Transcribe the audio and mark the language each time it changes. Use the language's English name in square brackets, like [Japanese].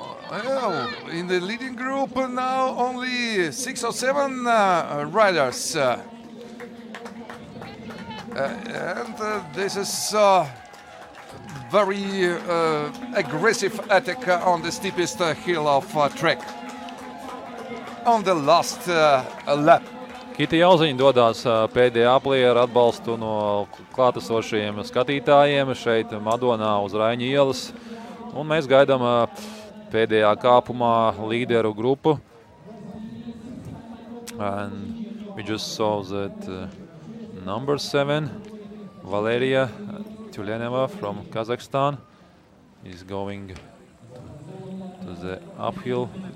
[English] Well, in the leading group now only 6 or 7 riders. And this is very aggressive attack on the steepest hill of track on the last lap. [Latvian] Kita Jauziņa dodas pēdējā aplī ar atbalstu no klātesošajiem skatītājiem šeit Madonā uz Raiņa ielas. Un mēs gaidām pēdējā kāpumā līderu grupu. [English] And we just saw that number 7, Valeria Tuleneva from Kazakhstan, is going to the uphill.